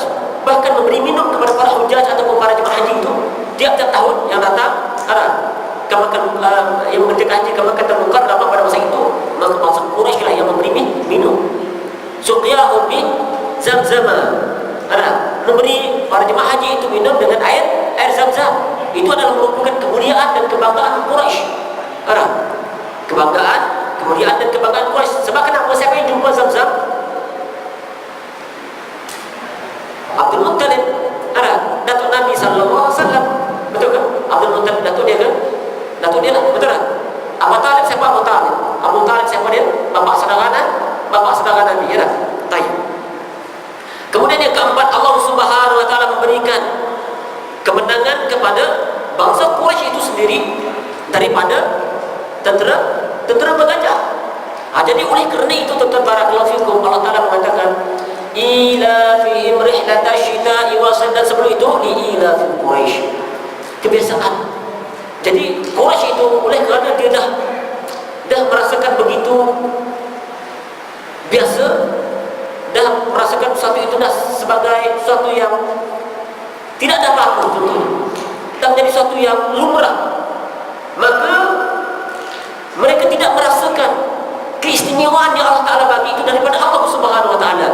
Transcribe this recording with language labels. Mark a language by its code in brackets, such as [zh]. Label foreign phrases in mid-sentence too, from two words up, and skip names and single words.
[ms] Bahkan memberi minum kepada para hujaj ataupun para jemaah haji itu tiap-tiap tahun yang datang ke Makkah, yang mengerjakan haji ke Makkah Al-Mukarramah pada masa itu, maka bangsa Quraisy lah yang memberi minum. [ar] سقيهم بزمزم. [ms] Memberi para jemaah haji itu minum dengan air Zamzam. Itu adalah merupakan kemuliaan dan kebanggaan Quraisy. Kebanggaan, kemuliaan dan kebanggaan Quraisy. Sebab kenapa? Siapa yang jumpa Zamzam? Abdul Muttalib, datuk Nabi SAW. Betul kan? Abdul Muttalib datuk dia kan? Datuk dia lah, betul kan? Abu Talib siapa? Abu Talib. Abu Talib siapa dia? Bapak saudara Nabi, ya tak? Baik. Kemudian yang keempat, Allah [ar] سبحانه وتعالى [ms] memberikan kemenangan kepada bangsa Quraisy itu sendiri daripada tentera bergajah. Jadi oleh kerana itu, tuan-tuan [ar] بارك الله فيكم, [ms] Allah Taala mengatakan [ar] إيلافهم رحلة الشتاء والصيف, [ms] dan sebelum itu [ar] إيلاف قريش. [ms] Kebiasaan. Jadi Quraisy itu oleh kerana dia dah merasakan begitu biasa, dah merasakan sesuatu itu dah sebagai sesuatu yang tidak ada apa-apa, dan menjadi sesuatu yang lumrah, maka mereka tidak merasakan keistimewaan yang Allah Ta'ala bagi itu daripada Allah [ar] سبحانه وتعالى.